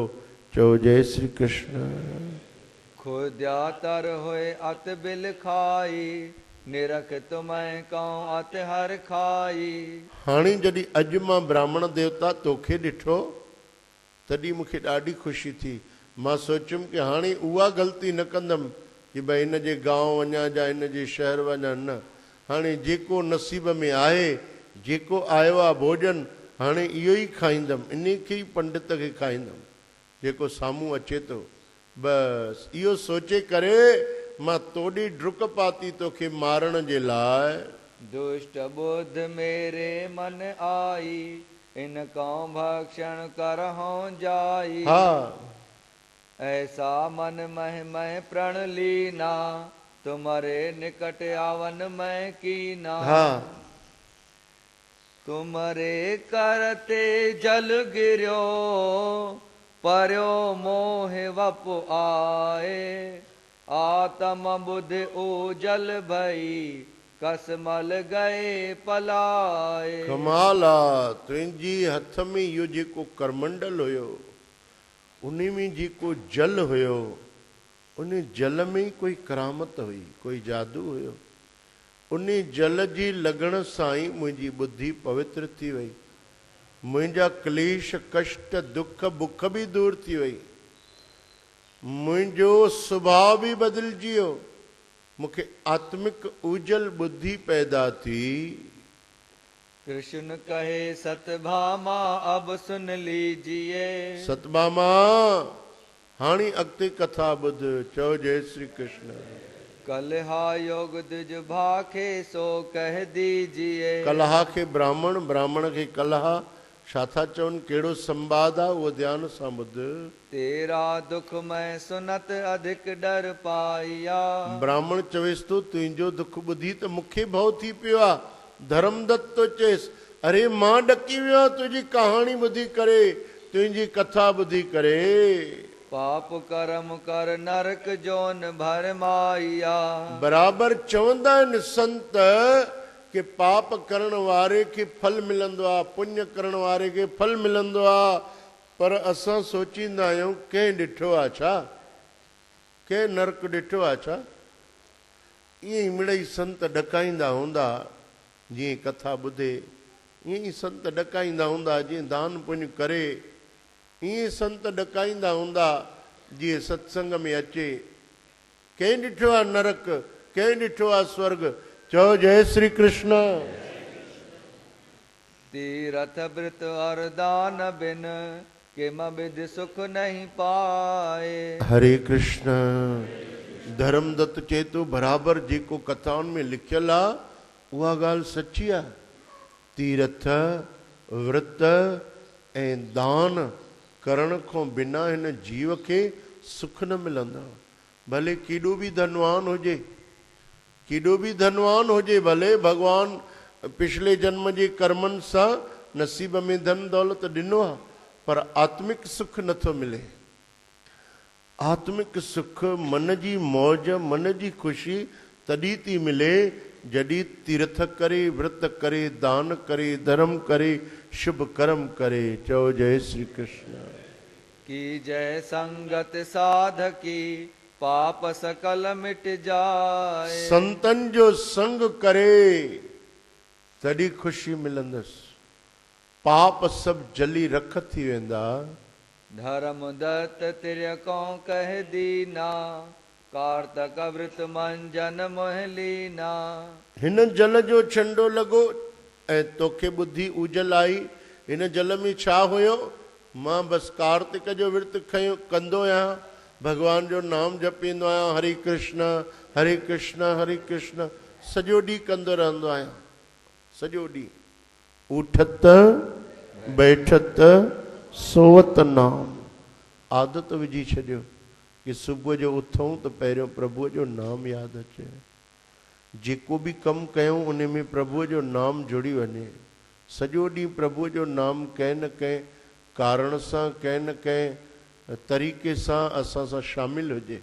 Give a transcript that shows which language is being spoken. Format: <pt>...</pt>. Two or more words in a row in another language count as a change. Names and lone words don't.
<sd>चओ जय श्री कृष्ण।</sd> <hi>खुद्या तर होए अत बिल खाई निरख तुम्हें कौं अत हर खाई।</hi> <sd>हाणे जॾहिं अॼु मां ब्राह्मण देवता तोखे ॾिठो तॾहिं मूंखे ॾाढी ख़ुशी थी। मां सोचियुमि कि हाणे उहा ग़लती न कंदमि कि भई हिन जे गांव वञा या हिन जे शहर वञा, न। हाणे जेको नसीब में आहे, जेको आयो आहे भोजन, हाणे इहो ई खाईंदमि, इन खे ई पंडित खे खाईंदमि जेको साम्हूं अचे थो। बसि इहो सोचे करे मां तोॾी डुक पाती तोखे मारण जे लाइ।</sd> <hi>दुष्ट बुद्ध मेरे मन आई इन कौं भक्षण करहूं जाई।</hi> <sd>हा,</sd> <hi>ऐसा मन मह मह प्रण लीना तुम्हारे निकट आवन मैं कीना।</hi> <sd>हा,</sd> <hi>तुम्हारे करते जल गिर्यो पर्यो मोह वप आए। आत्म बुद्धि ओजल भई कसमल गए पलाए।</hi> <sd>कमाल आहे तुंहिंजी हथ में इहो जेको करमंडल हुयो, उन में जेको जल हुयो, उन जल में ई कोई करामत हुई, कोई जादू हुयो। उन जल जी लॻण सां ई मुंहिंजी बुद्धि पवित्र थी वई, मुंहिंजा क्लेश कष्ट दुख बुख बि दूर थी वई, मुंहिंजो सुभाउ बि बदिलजी वियो, मूंखे आत्मिक उजल बुद्धि पैदा थी।</sd> <hi>कृष्ण कहे सतभामा अब सुन लीजिए।</hi> <sd>सतभामा हाणे अॻिते कथा ॿुध। चओ जय श्री कृष्ण।</sd> <hi>कलहा योग दुज भाखे सो कह दीजिए।</hi> <sd>कलहा खे ब्राह्मण, ब्राह्मण खे कलहा, छा था चवनि, कहिड़ो संवाद आहे उहो ध्यान सां ॿुध।</sd> <hi>तेरा दुख मैं सुनत अधिक डर पाइया।</hi> <sd>ब्राह्मण चवेसि थो तुंहिंजो दुख ॿुधी त मूंखे भउ थी पियो आहे। धर्मदत्त तो चएसि, अरे मां ॾकी वियो आहियां तुंहिंजी कहाणी ॿुधी करे, तुंहिंजी कथा ॿुधी करे।</sd> <hi>पाप कर्म कर नरक जोन भर माइया।</hi> <sd>बराबर चवंदा आहिनि संत कि पाप करण वारे खे फल मिलंदो आहे, पुण्य करण वारे खे फल मिलंदो आहे, पर असां सोचींदा आहियूं कंहिं ॾिठो आहे छा, कंहिं नरक ॾिठो आहे छा। ईअं ई मिड़ई संत ॾकाईंदा हूंदा, जीअं कथा ॿुधे ईअं ई संत ॾकाईंदा हूंदा, जीअं दान पुण्य करे ईअं संत ॾकाईंदा हूंदा, जीअं सत्संग में अचे। कंहिं ॾिठो आहे नरक, कंहिं ॾिठो आहे स्वर्ग। चओ जय श्री कृष्ण।</sd> <hi>तीरथ व्रत और दान बिन किम विधि सुख नहीं पाए।</hi> <sd>हरे कृष्ण। धर्मदत्त चए थो बराबर जेको कथाउनि में लिखियल आहे उहा ॻाल्हि सची आहे। तीरथ व्रत ऐं दान करण खां बिना हिन जीव खे सुख न मिलंदो। भले केॾो बि धनवान हुजे, केॾो बि धनवान हुजे, भले भॻवान पिछले जन्म जे कर्मनि सां नसीब में धन दौलत ॾिनो आहे, पर आत्मिक सुख नथो मिले। आत्मिक सुख, मन जी मौज, मन जी ख़ुशी तॾहिं थी मिले जॾहिं तीर्थ करे, व्रत करे, दान करे, धर्म करे, शुभ कर्म करे। चओ जय श्री कृष्ण।</sd> <hi>की जय संगत साधकी पाप सकल मिट जाए।</hi> <sd>संतन जो संग करे तॾहिं ख़ुशी मिलंदसि। पाप सभु जली रख थी वेंदा।</sd> <hi>धर्म दत्त तिरको कह दीना, कार्तक वृत मंजन मोहलीना।</hi> <sd>हिन जल जो छंडो लॻो ऐं तोखे ॿुधी उजल आई। हिन जल में छा हुयो? मां बसि कार्तिक जो विर्त खयो कंदो आहियां, भॻवान जो नाम जपींदो आहियां, हरे कृष्ण हरे कृष्ण हरे कृष्ण सॼो ॾींहुं कंदो रहंदो आहियां, सॼो ॾींहुं।</sd> <hi>उठत बैठत सोवत नाम।</hi> <sd>आदत विझी छॾियो कि सुबुह जो उथूं त पहिरियों प्रभुअ जो नाम यादि अचे। जेको बि कमु कयूं उन में प्रभुअ जो नाम जुड़ी वञे। सॼो ॾींहुं प्रभुअ जो नाम कंहिं न कंहिं कारण सां, कंहिं न कंहिं तरीक़े सां असां सां शामिलु हुजे।</sd>